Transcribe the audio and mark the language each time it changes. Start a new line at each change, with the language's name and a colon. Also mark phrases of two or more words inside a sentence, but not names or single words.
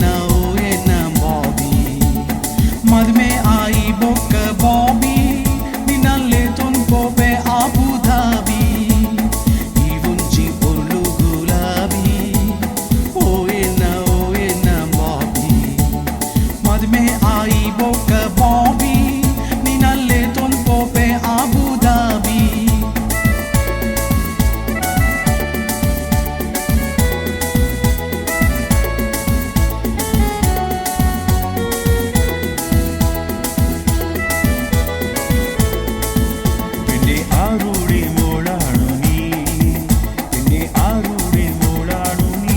Tulu: ಬಾಬಿ ಮದ್ಮೆ ಆಯಿ ಬೊಕ್ಕ ಬಾಬಿ ನಿನ್ನಲ್ಲೇ ತೊನ್ಕೋಪೆ ಆಬುಧಾಬಿ ಈ ಒಂಜಿ ಪೊರ್ಲು ಗುಲಾಬಿ ಓಯೆನ್ನ ಬಾಬಿ ಮದ್ಮೆ ಆಯಿ ಬೊಕ್ಕ ಬಾಬಿ ನಿನ್ನಲ್ಲೇ ತೊನ್ಕೋಪೆ ಆಬುಧಾಬಿ
Malayalam: പെണ്ണെ ആരുടെ മോളാണു നീ പെണ്ണെ ആരുടെ മോളാണു നീ